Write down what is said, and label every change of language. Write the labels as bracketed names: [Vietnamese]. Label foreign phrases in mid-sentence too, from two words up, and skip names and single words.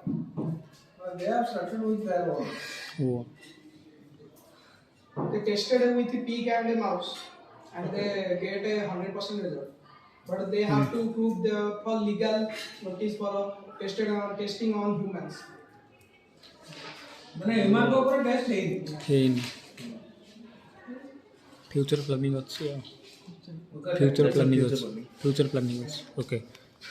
[English] They have started with their own. Oh. They tested with a pig and a mouse, and they get a 100% result. But they have to prove the for legal notice for testing on humans. [Odia] ମାନେ ଏମାନଙ୍କ ଉପରେ ଟେଷ୍ଟ ହେଇନି [English] future planning [Hindi] अच्छी [English] future planning [Hindi] अच्छी ओके